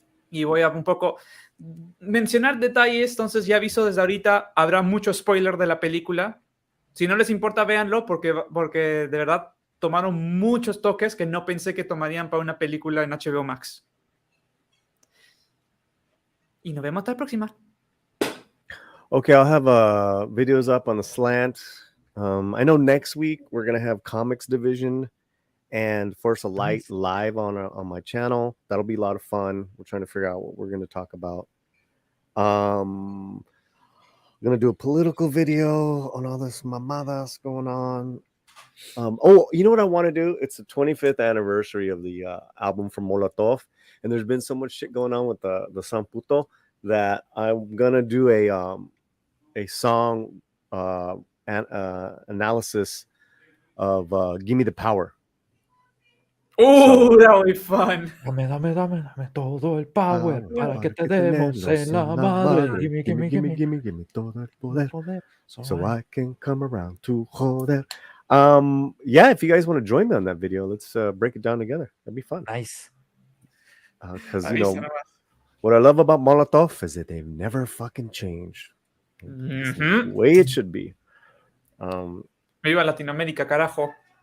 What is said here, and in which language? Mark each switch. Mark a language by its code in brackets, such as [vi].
[es] Y voy a un poco mencionar detalles, entonces ya aviso desde ahorita, habrá mucho spoiler de la película. Si no les importa, véanlo, porque de verdad tomaron muchos toques que no pensé que tomarían para una película en HBO Max. Y nos vemos hasta la próxima. [en] Okay, I'll have videos up on the Slant. I know next week we're gonna have Comics Division and Force of Light live on my channel. That'll be a lot of fun. We're trying to figure out what we're gonna talk about. I'm gonna do a political video on all this mamadas going on. Oh, you know what I want to do? It's the 25th anniversary of the album from Molotov, and there's been so much shit going on with the Samputo that I'm gonna do a song analysis of Give Me the Power. Oh, that'll be fun. [es] Dame todo el power para que te demos en la madre. [en] Gimme [es] todo el poder. [en] So I can come around to joder. Yeah, if you guys want to join me on that video, let's break it down together. That'd be fun. Nice. Because what I love about Molotov is that they've never fucking changed. It's the way it should be. [es] Viva Latinoamérica, carajo.